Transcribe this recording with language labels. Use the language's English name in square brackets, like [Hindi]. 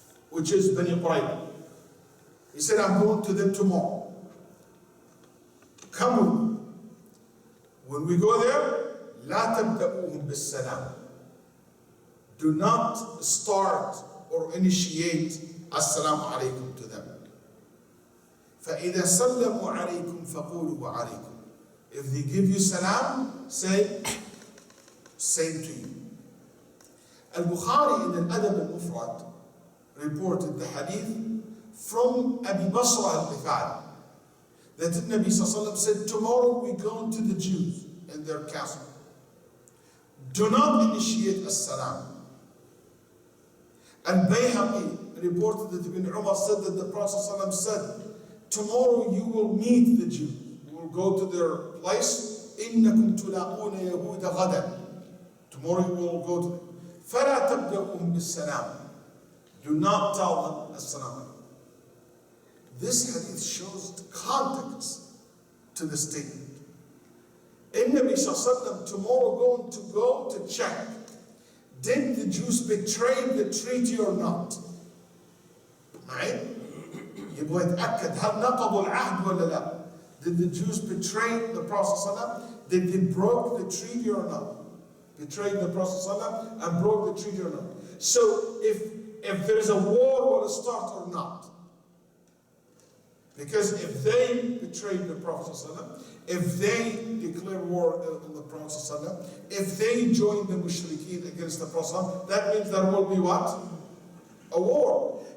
[English] Which is Bani Qurayza. He said, I'm going to them tomorrow. Come with me. When we go there, [Arabic] لا تبدأوهم بالسلام. [English] Do not start or initiate السلام عليكم to them. [Arabic] فإذا سلموا عليكم فقولوا وعليكم. [English] If they give you salam, say same to you. Al-Bukhari in Al-Adab al-Mufrad reported the hadith from Abi Basra al-Ghifari that the Nabi Sallallahu Alaihi Wasallam said, tomorrow we go to the Jews in their castle. Do not initiate as-salam. Al-Bayhaqi reported that Ibn Umar said that the Prophet Sallallahu Alaihi Wasallam said, tomorrow you will meet the Jews. You will go to their place. [Arabic] إِنَّكُمْ تُلَاقُونَ يَهُودَ غَدًا. [English] Tomorrow you will go to them. [Arabic] فَلَا تَبْدَأُهُمْ بِالسَّلَامِ. [English] Do not tell them as-salam. This hadith shows the context to the statement. In Nabi Sallallahu tomorrow going to go to check, did the Jews betray the treaty or not? Right? [Arabic] يبغى يتأكد هل نقضوا العهد ولا لا? [English] Did the Jews betray the Prophet ﷺ? Did they broke the treaty or not? Betrayed the Prophet ﷺ and broke the treaty or not? So if there is a war, will it start or not? Because if they betrayed the Prophet ﷺ, if they declare war on the Prophet ﷺ, if they join the mushrikeen against the Prophet ﷺ, that means there will be what? A war.